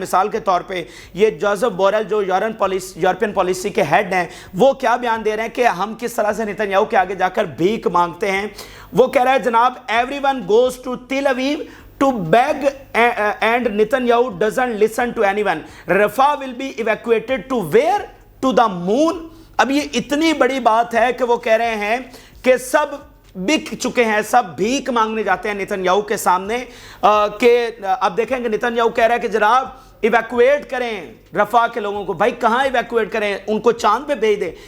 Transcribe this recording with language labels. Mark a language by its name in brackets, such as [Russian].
[Hindi] मिसाल के तौर पर ये जोसेफ बोरेल जो यूरोपियन पॉलिसी के हेड हैं, वो क्या बयान दे रहे हैं कि हम किस तरह से नेतन्याहू के आगे जाकर भीख मांगते हैं। वो कह रहा है, जनाब, [English] Everyone goes to Tel Aviv to beg and Netanyahu doesn't listen to anyone. Rafah will be evacuated to where? To the moon. [Hindi] अब ये इतनी बड़ी बात है कि वो कह रहे हैं कि सब बिक चुके हैं, सब भीख मांगने जाते हैं नेतन्याहू के सामने। कि अब देखेंगे नेतन्याहू कह रहा है कि जनाब इवैक्यूएट करें रफा के लोगों को। भाई कहाँ इवैक्यूएट करें, उनको चांद पे भेज दें।